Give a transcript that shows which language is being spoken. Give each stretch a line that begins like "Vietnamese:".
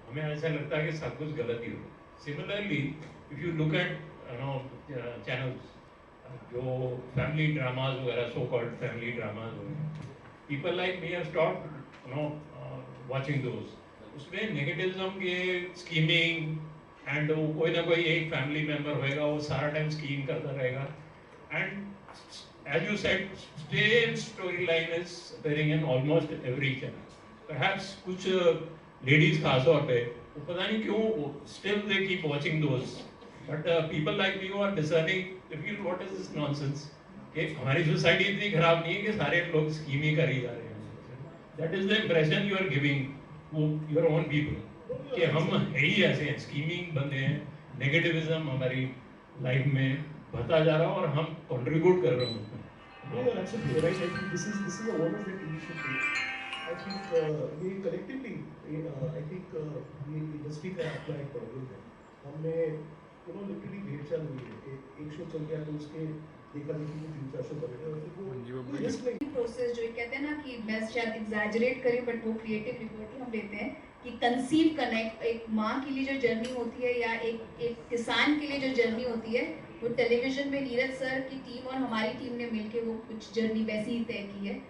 Hindi: हमें ऐसा लगता है कि सब कुछ गलत ही हो।
English: Similarly if you look at channels जो family dramas वगैरह, so called family dramas वगैरह, people like me have stopped watching those.
Hindi: उसमें नेगेटिविज्म के स्कीमिंग एंड कोई ना कोई एक फैमिली मेम्बर होएगा, वो सारा टाइम स्कीम करता रहेगा।
English: And as you said, same storyline is appearing in almost every channel.
Hindi: Perhaps कुछ ladies खास तौर पे, वो पता नहीं क्यों
English: still they keep watching those. But people like me who are discerning, they feel what is this nonsense?
Hindi: कि हमारी सोसाइटी इतनी खराब नहीं है कि सारे लोग स्कीम ही कर ही जा रहे हैं।
English: That is the impression you are giving to your own people
Hindi: कि हम है ही ऐसे हैं, स्कीमिंग बंदे हैं, नेगेटिविज्म हमारी लाइफ में बढ़ता जा रहा है और हम कंट्रीब्यूट कर रहे हैं।
English: No, absolutely right. I think this is a wonderful that we should do. I think we collectively, I think
Hindi: ये industry का अपना एक प्रॉब्लम है। हमने literally भेड़ चाल हुई है कि एक शो चल गया तो उसके देखा देखी में 3-4 शो बने और फिर वो रिस्क नहीं। प्रोसेस जो कहते हैं ना कि मैं शायद एग्जैजरेट करी, बट वो क्रिएटिव रिपोर्ट हम देते हैं कि कंसीव कनेक्ट एक माँ के लिए जो जर्नी होती है या एक किसान के लिए जो जर्नी होती है, वो टेलीविजन में नीरज सर की टीम और हमारी टीम ने मिलके वो कुछ जर्नी वैसी ही तय की है।